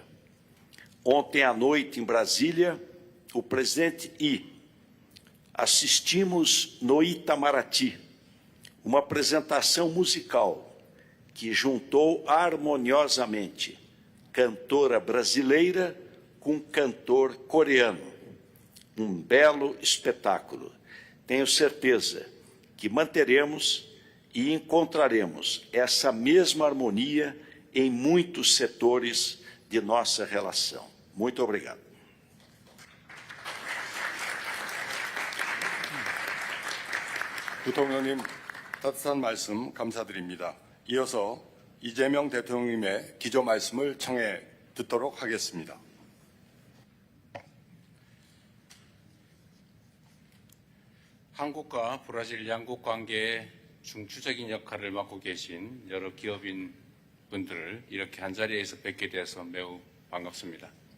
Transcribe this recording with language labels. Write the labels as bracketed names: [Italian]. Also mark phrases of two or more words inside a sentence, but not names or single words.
[Portuguese] Ontem à noite, em Brasília, o presidente Yi, assistimos no Itamaraty uma apresentação musical que juntou harmoniosamente cantora brasileira com cantor coreano. Um belo espetáculo. Tenho certeza que manteremos e encontraremos essa mesma harmonia em muitos setores de nossa relação. Muito obrigado. [Korean] 부통령님 따뜻한 말씀 감사드립니다. 이어서 이재명 대통령님의 기조 말씀을 청해 듣도록 하겠습니다. 한국과 브라질 양국 관계에 중추적인 역할을 맡고 계신 여러 기업인 분들을 이렇게 한자리에서 뵙게 돼서 매우 반갑습니다.